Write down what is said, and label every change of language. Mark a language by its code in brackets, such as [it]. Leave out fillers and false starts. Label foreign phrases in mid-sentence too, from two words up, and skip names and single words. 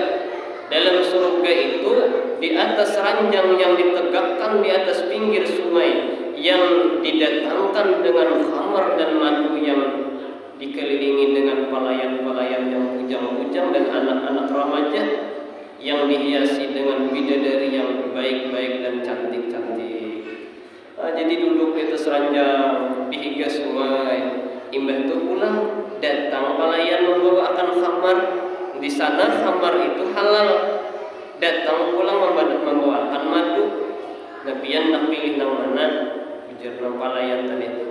[id] Dalam surga itu di atas ranjang yang ditegakkan di atas pinggir sungai, yang didatangkan dengan khamar dan madu, yang dikelilingi dengan pelayan-pelayan yang bujang-bujang dan anak-anak remaja yang dihiasi dengan bidadari yang baik-baik dan cantik-cantik. Nah, jadi duduk di atas ranjang dihiga sungai. [bjn] Imbah itu pulang datang pelayan membawa akan khamar. [id] Di sana khamar itu halal. Datang pulang membawakan madu. [bjn] Nabian nak pilih nang mana? Bijar nang pelayan tadi.